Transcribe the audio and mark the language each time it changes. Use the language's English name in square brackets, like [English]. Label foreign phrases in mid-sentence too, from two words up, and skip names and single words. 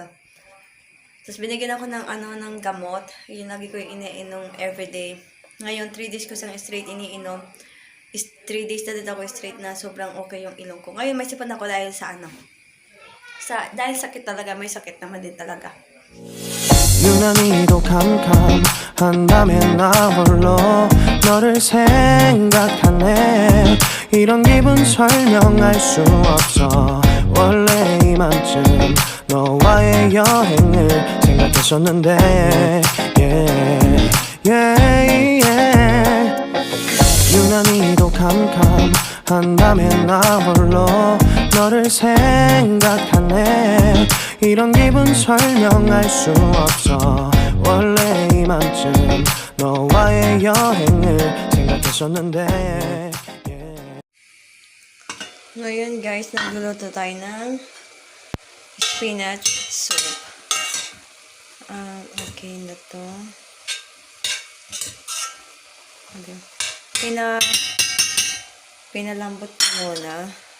[Filipino] Tapos binigyan ako ng gamot. Yung lagi ko yung iniinom everyday. Ngayon, 3 days ko siyang straight iniinom. 3 days na din ako straight na sobrang okay yung ilong ko. Ngayon, may sipon ako dahil sa dahil sakit talaga, may sakit naman din talaga. [Korean] 유난히도 캄캄한 나 홀로 너를 생각하네 이런 기분 설명할 수 없어 원래 이맘쯤 너와의 여행을 생각했었는데 유난히도 캄캄한 밤에 나 홀로 너를 생각하네 이런 기분 설명할 수 없어 원래 이맘쯤 너와의 여행을 생각했었는데 [Filipino] Ngayon guys, nagluluto tayo ng spinach soup. Okay na to. Okay. Pinalambot ko muna.